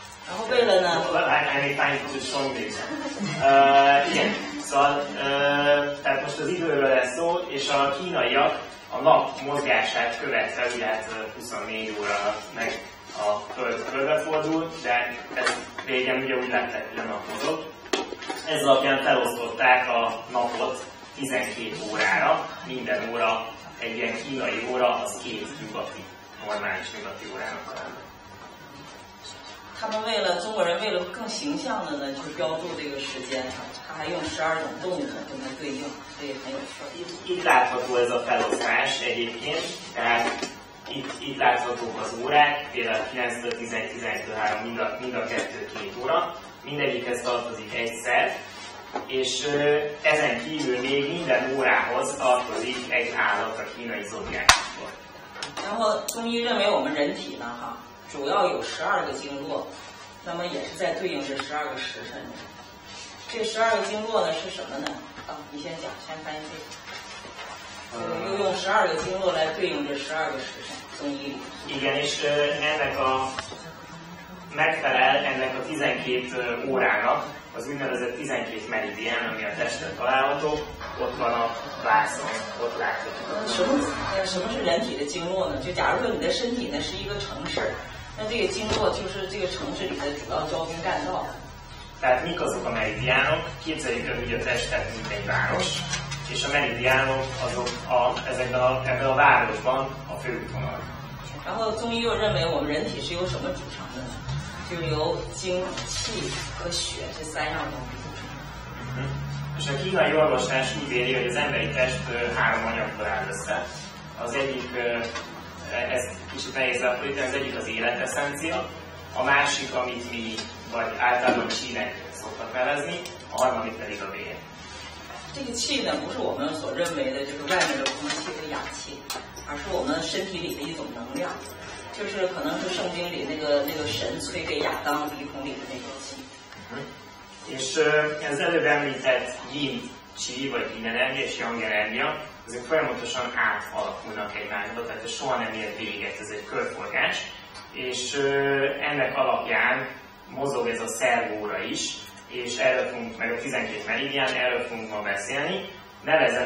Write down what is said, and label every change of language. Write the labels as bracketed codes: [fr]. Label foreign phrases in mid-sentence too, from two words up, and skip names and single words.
[hu] Igen, szóval tehát most az időről lesz szó, és a kínaiak a nap mozgását követve, ugye 24 óra meg a föld körbefordul, de ez régen ugye úgy lettek, hogy a nap mozog. Ez alapján felosztották a napot 12 órára, minden óra egy ilyen kínai óra, az 2 nyugati, normális nyugati órának talán. [zh] 他们中国人为了更形象的呢，就标注这个时间，他还用12种动物跟它对应，所以很有趣。 [hu] Itt látható ez a felosztás egyébként, tehát itt láthatók az órák, például 9-től 11-től 3, mind a 2 óra, mindegyikhez tartozik egyszer, és ezen kívül még minden órához tartozik egy állat a kínai zodiákusból. [zh] 然后中医认为我们人体呢，主要有12个经络，那么也是在对应这12个时辰。这12个经络呢是什么呢？你先讲，先翻译这个。又用12个经络来对应这12个时辰，中医里。 [hu] Igen, és megfelel ennek a 12 órának az úgynevezett 12 meridián, ami a testen található, ott van a vászon, ott látható. [zh] 什么是人体的经络呢？就假如说你的身体呢是一个城市，那这个经络就是这个城市里的主要交通干道。 [hu] Tehát mik azok a meridiánok? Képzeljük el ugye a testet, mint egy város, és a meridiánok azok ebben a városban a főútvonal. [zh] 然后中医又认为我们人体是由什么组成的呢？就是由精、气和血这3样东西组成。 [hu] És a kínai orvoslás úgy véli, hogy az emberi test 3 anyagból áll össze. Az egyik, ez kicsit nehéz elfordítani, az egyik az életeszencia, a másik, amit mi vagy általában csínek szoktak nevezni, a harmadik pedig a vér. [zh] 这个气呢，不是我们所认为的，就是外面的空气和氧气，而是我们身体里的一种能量，就是可能是圣经里那个神吹给亚当鼻孔里的那个气。 [hu] És az előbb említett [zh] 阴气, [hu] vagy yin energia és yang energia, ezek folyamatosan átalakulnak egymásba, tehát ez soha nem ér véget, ez egy körforgás, és ennek alapján mozog ez a szervóra is, és erről fogunk, meg a 12 meridián, erről fogunk ma beszélni.